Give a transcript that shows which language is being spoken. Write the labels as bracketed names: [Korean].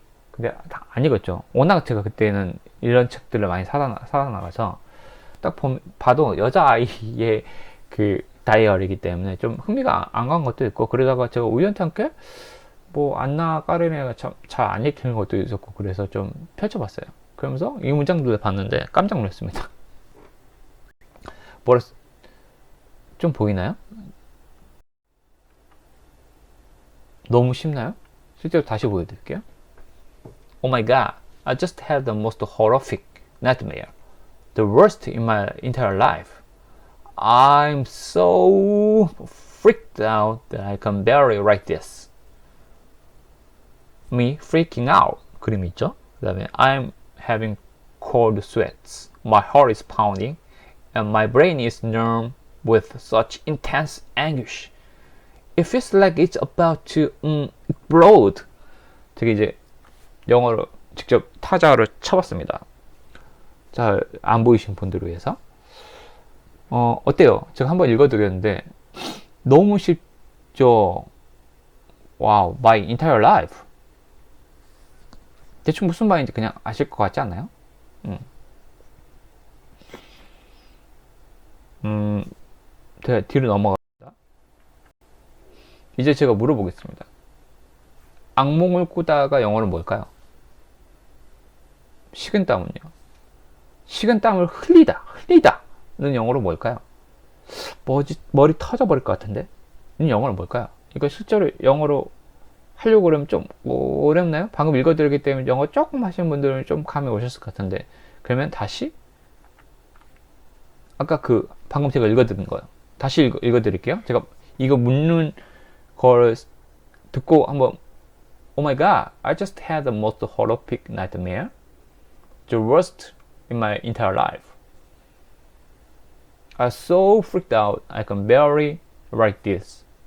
[Korean] 근데 안 읽었죠. 워낙 제가 그때는 이런 책들을 많이 사다 나가서 딱 봐도 여자아이의 그 다이어리이기 때문에 좀 흥미가 안 간 것도 있고, 그러다가 제가 우연찮게 뭐 안나 까레니나가 잘 안 읽히는 것도 있었고, 그래서 좀 펼쳐봤어요. 그러면서 이 문장들을 봤는데 깜짝 놀랐습니다. 좀 보이나요? 너무 쉽나요? 실제로 다시 보여드릴게요. [English] Oh my god, I just had the most horrific nightmare. The worst in my entire life. I'm so freaked out that I can barely write this. Me freaking out. [Korean] 그림이 있죠? 그 다음에 [English] I'm having cold sweats. My heart is pounding. And my brain is numb with such intense anguish. It feels like it's about to explode. [Korean] 되게 이제 영어로 직접 타자를 쳐봤습니다. 잘 안 보이신 분들을 위해서. 어때요? 제가 한번 읽어드렸는데 너무 쉽죠? [English] 와우, my entire life. [Korean] 대충 무슨 말인지 그냥 아실 것 같지 않나요? 제가 뒤로 넘어갑니다. 이제 제가 물어보겠습니다. 악몽을 꾸다가 영어로 뭘까요? 식은땀은요? 식은땀을 흘리다는 영어로 뭘까요? 머리 터져버릴 것 같은데? 이 영어로 뭘까요? 이거 실제로 영어로 하려고 그러면 좀 어렵나요? 방금 읽어드렸기 때문에 영어 조금 하시는 분들은 좀 감이 오셨을 것 같은데, 그러면 다시 아까 방금 제가 읽어드린 거요. 다시 읽어드릴게요. 제가 이거 묻는 걸 듣고 한번 [English] Oh my god, I just had the most horrific nightmare. The worst in my entire life. I'm so freaked out I can barely write this.